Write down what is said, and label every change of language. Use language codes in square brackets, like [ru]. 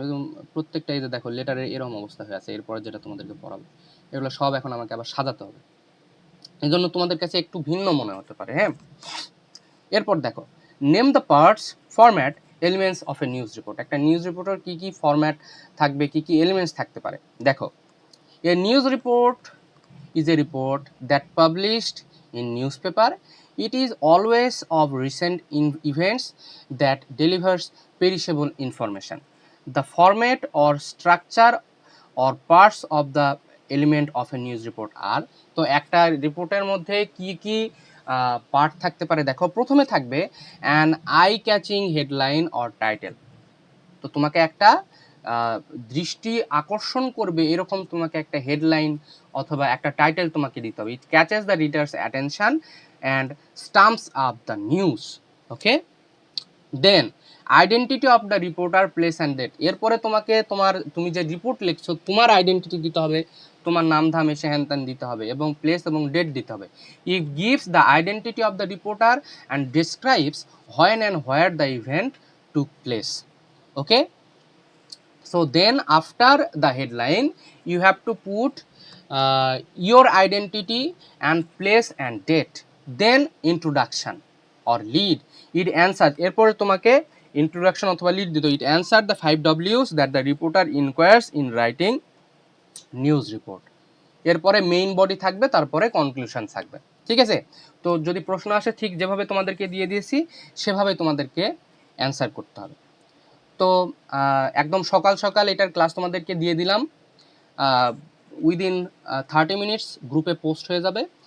[bn] এবং প্রত্যেকটা এই যে দেখো লেটারের এরকম অবস্থা হয়ে আছে। এরপরে যেটা তোমাদেরকে পড়াবো এগুলো সব এখন আমাকে আবার সাজাতে হবে, এই জন্য তোমাদের কাছে একটু ভিন্ন মনে হতে পারে। হ্যাঁ, এরপর দেখো [en] Name the parts, format, elements of a news report. [bn] একটা নিউজ রিপোর্টের কি কি ফরম্যাট থাকবে, কি কি এলিমেন্টস থাকতে পারে। [en] দেখো, a news report is a report that published in newspaper. It is always of recent events that delivers perishable information. The format or structure or parts of the element of a news report are, [bn] তো একটা রিপোর্টের মধ্যে কি কি part থাকতে পারে দেখো। প্রথমে থাকবে [en] An eye catching headline or title. [bn] তো তোমাকে একটা দৃষ্টি আকর্ষণ করবে এরকম তোমাকে একটা হেডলাইন অথবা একটা টাইটেল তোমাকে দিতে হবে। [en] It catches the readers attention and stumps up the news. Okay, then identity of the reporter, place and date. [bn] এরপরে তুমি যে রিপোর্ট লিখছো তোমার আইডেন্টিটি দিতে হবে, তোমার নাম ধাম এসে হ্যান ত্যান দিতে হবে এবং প্লেস এবং ডেট দিতে হবে। [en] It gives the identity of the reporter and describes when and where the event took place. Okay, so then after the headline you have to put your identity and place and date, then introduction or lead. It answers, [bn] এরপরে তোমাকে introduction অথবা lead দিতে। [en] it answer the 5 W's that the reporter inquires in writing news report. [bn] এরপরে main body থাকবে, তারপরে conclusion থাকবে। ঠিক আছে, তো যদি প্রশ্ন আসে ঠিক যেভাবে তোমাদেরকে দিয়ে দিয়েছি সেভাবে তোমাদেরকে অ্যান্সার করতে হবে। তো একদম সকাল সকাল এটার ক্লাস তোমাদেরকে দিয়ে দিলাম, [en] within 30 minutes [bn] গ্রুপে পোস্ট হয়ে যাবে।